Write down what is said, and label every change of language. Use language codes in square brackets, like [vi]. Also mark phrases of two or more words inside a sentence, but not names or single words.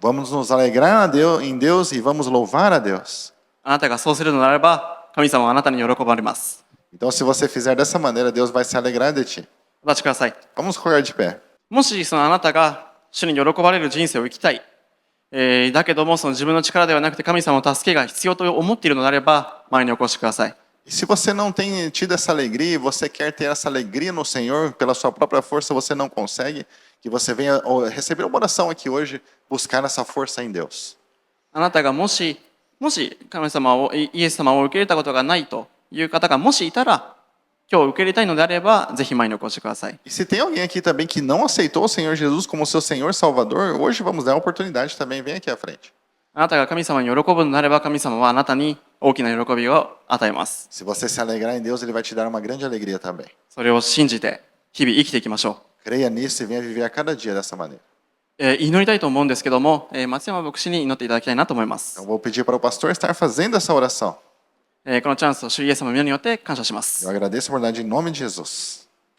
[pt] Vamos nos alegrar em Deus e vamos louvar a Deus. [ja] あなたがそうするのであれば、神様はあなたに喜ばれます。 [pt] Então, se você fizer dessa maneira, Deus vai se alegrar de ti. [ja] お立ちください。 [pt] Vamos colocar de pé. [ja] もしそのあなたが主に喜ばれる人生を生きたい、だけどもその自分の力ではなくて神様の助けが必要と思っているのであれば、前にお越しください。 [pt] E se você não tem tido essa alegria e você quer ter essa alegria no Senhor, pela sua própria força você não consegue, que você venha receber uma oração aqui hoje, buscar essa força em Deus. [ja] あなたがもし神様をイエス様を受け入れたことがないという方がもしいたら、今日受け入れたいのであれば、ぜひ前にお越しください。 [pt] E se tem alguém aqui também que não aceitou o Senhor Jesus como seu Senhor Salvador, hoje vamos dar a oportunidade também, vem aqui à frente. [ja] あなたが神様に喜ぶのであれば、神様はあなたに大きな喜びを与えます。 [pt] Se você se alegrar em Deus, Ele vai te dar uma grande alegria também. [ja] それを信じて日々生きていきましょ [pt] Creia nisso e venha viver a cada dia dessa maneira. [ja] う。祈りたいと思うんですけども、松山牧師に祈っていただきたいなと思いま [pt] Então [ja] す。 [pt] vou pedir para o pastor estar fazendo essa oração. [ja] このチャンスを主イエス様の皆によって感謝します。 [pt] Eu agradeço a oportunidade em nome de Jesus.